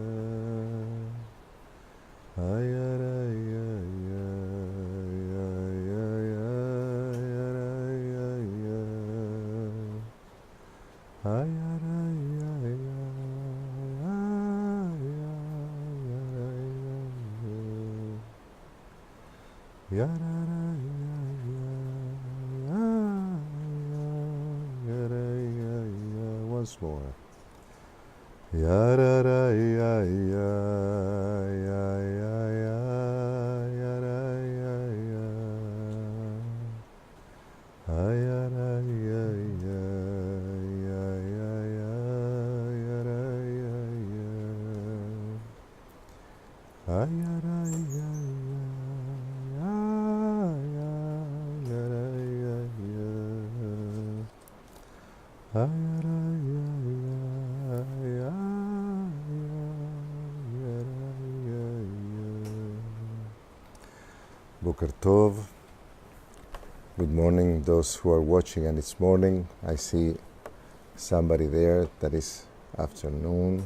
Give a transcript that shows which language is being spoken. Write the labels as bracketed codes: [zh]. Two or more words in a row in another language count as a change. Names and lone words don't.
[en] ya ra ya ya ya ya ya ya ra ya ya ya ra ya ya ya ra ra ya once more. Ya ra ra ya ya ya ya ya ya ra ya ya ya ra ya ya ya ya ya ya ra ya ya ya ra ya ya ya ra ya ya ya [he] Boker Tov. [en] Good morning, those who are watching, and it's morning. I see somebody there that is afternoon.